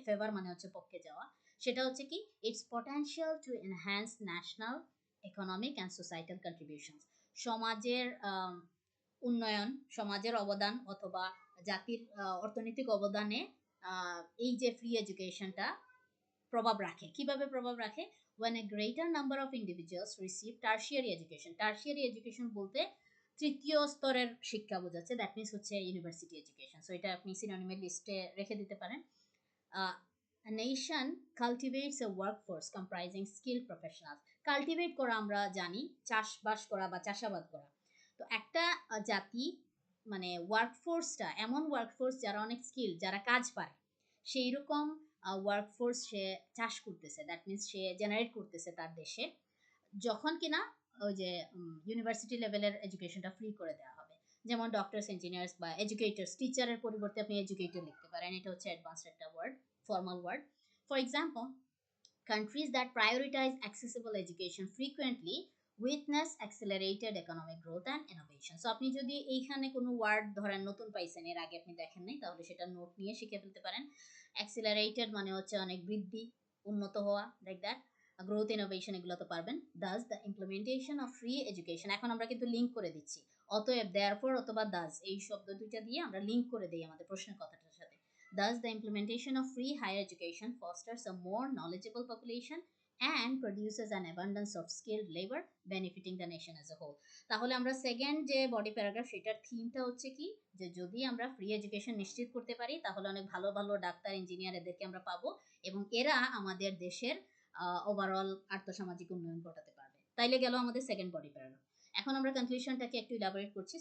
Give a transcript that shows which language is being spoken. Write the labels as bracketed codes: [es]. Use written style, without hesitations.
[bn] Favour মানে হচ্ছে পক্ষে যাওয়া। সেটা হচ্ছে কি, it's potential to enhance national economic and societal contributions. সমাজের উন্নয়ন, সমাজের অবদান অথবা জাতির অর্থনৈতিক অবদানে এই যে ফ্রি এডুকেশনটা প্রভাব রাখে। কিভাবে প্রভাব রাখে? [en] when a greater number of individuals receive tertiary education. [bn] Tertiary education বলতে তৃতীয় স্তরের শিক্ষা বোঝাচ্ছে, দ্যাট মিনস হচ্ছে ইউনিভার্সিটি এডুকেশন। সো এটা আপনি সিনোনিমের লিস্টে রেখে দিতে পারেন। [en] A nation cultivates a workforce comprising skilled professionals. [bn] Cultivate করা আমরা জানি চাষবাস করা বা চাষাবাদ করা। তো একটা জাতি মানে ওয়ার্কফোর্সটা এমন ওয়ার্কফোর্স যারা অনেক স্কিল, যারা কাজ পায়, সেই রকম ওয়ার্কফোর্স সে চাষ করতেছে, দ্যাট মিনস সে জেনারেট করতেছে তার দেশে, যখন কিনা ওই যে ইউনিভার্সিটি লেভেলের এডুকেশনটা ফ্রি করে দেওয়া হবে। যেমন ডক্টরস, ইঞ্জিনিয়ার্স বা এডুকেটার্স, টিচারের পরিবর্তে আপনি এডুকেটর লিখতে পারেন, এটা হচ্ছে অ্যাডভান্সড একটা word, formal word. [en] For example, countries that prioritize accessible education frequently witness accelerated economic growth and innovation. [bn] So আপনি যদি এইখানে কোনো ওয়ার্ড ধরেন নতুন পাইছেন, এর আগে আপনি দেখেন নাই, তাহলে সেটা নোট নিয়ে শিখে ফেলতে পারেন। অ্যাক্সিলারেটেড মানে হচ্ছে অনেক বৃদ্ধি, উন্নত হওয়া, লাইক দ্যাট। গ্রোথ, ইনোভেশন এগুলো তো পারবেন। Das the implementation of free education, এখন আমরা কিন্তু লিঙ্ক করে দিচ্ছি। অতএব দেয়ারফর অথবা দাস এই শব্দ দুইটা দিয়ে আমরা লিঙ্ক করে দিই আমাদের প্রশ্নের কথাটার সাথে। [en] Thus, the implementation of free higher education fosters a more knowledgeable population and produces an abundance of skilled labor benefiting the nation as a whole. [bn] তাহলে আমরা সেকেন্ড যে বডি প্যারাগ্রাফ সেটার থিমটা হচ্ছে কি, যে যদি আমরা ফ্রি এডুকেশন নিশ্চিত করতে পারি তাহলে অনেক ভালো ভালো ডাক্তার, ইঞ্জিনিয়ার এদেরকে আমরা পাবো এবং এরা আমাদের দেশের ওভারঅল আর্থসামাজিক উন্নয়ন ঘটাতে পারবে। তাইলে গেল আমাদের সেকেন্ড বডি প্যারাগ্রাফ। এখন আমরা কনক্লুশনটাকে একটু ইলাবোরেট করছি।